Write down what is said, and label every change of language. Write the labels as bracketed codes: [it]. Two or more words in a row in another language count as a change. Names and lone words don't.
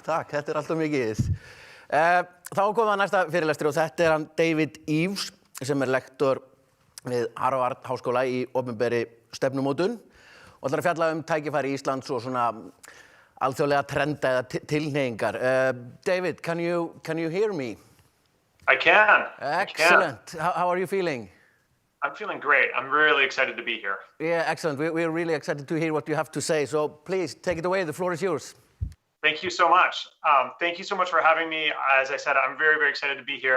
[is] Þetta alltaf mikið. Þá komum við að næsta fyrirlestri og þetta hann David Eves sem lektor við Harvard Háskóla í opinberri stefnumótun og ætlar að fjalla tækifæri Íslands og svona alþjóðlega trenda eða tilhneigingar. [en] David, can you hear me? I can. Excellent. How are you feeling? I'm feeling great. I'm really excited to be here. Yeah, excellent. We're really excited to hear what you have to say. So please take it away. The floor is yours. Thank you so much. Thank you so much for having me. As I said, I'm very, very excited to be here.